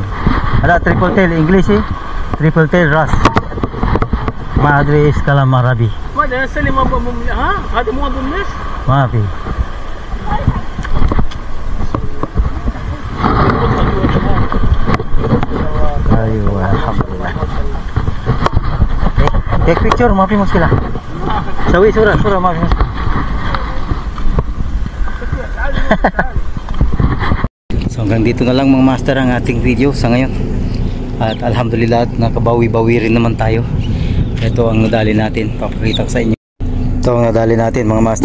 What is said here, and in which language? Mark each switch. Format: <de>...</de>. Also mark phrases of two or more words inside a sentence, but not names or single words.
<ar>هذا</ar> <en>triple tail</en> <ar>انجليزي،</ar> <en>triple tail</en> <ar>راس. ما ادري ايش كلام عربي. ما ادري انا سلم ابو مليش. ها؟ هذا مو ابو مليش؟ ما في. ايوه الحمد لله.</ar> <en>Take picture,</en> <ar>ما في مشكلة. سوي صورة ما في مشكلة.</ar> <tl>So hanggang dito na lang mga master ang ating video sa ngayon. At alhamdulillah at nakabawi-bawi rin naman tayo. Ito ang nadali natin, papakita ko sa inyo. Ito ang nadali natin mga master.</tl>